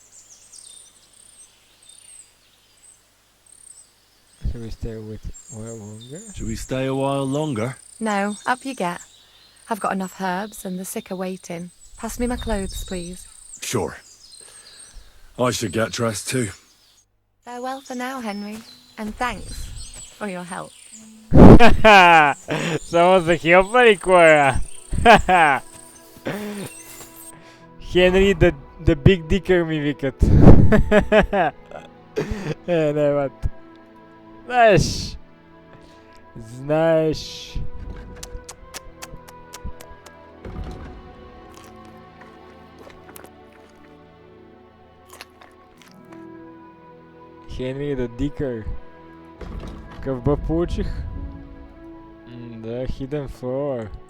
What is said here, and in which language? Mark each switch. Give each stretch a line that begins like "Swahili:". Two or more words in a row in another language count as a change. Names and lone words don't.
English: Should we stay a while longer? Should we stay a while longer? No, up you get. I've got enough herbs and the sick are waiting. Pass me my clothes, please. Sure. I should get dressed too. Farewell for now, Henry, and thanks for your help.
Bulgarian: Само за хелпари, Cora. Henry the Big Dicker ми викат. Не, бат. Знаеш. Henry the Dicker. Какъв бъв получих? Да, Hidden Floor.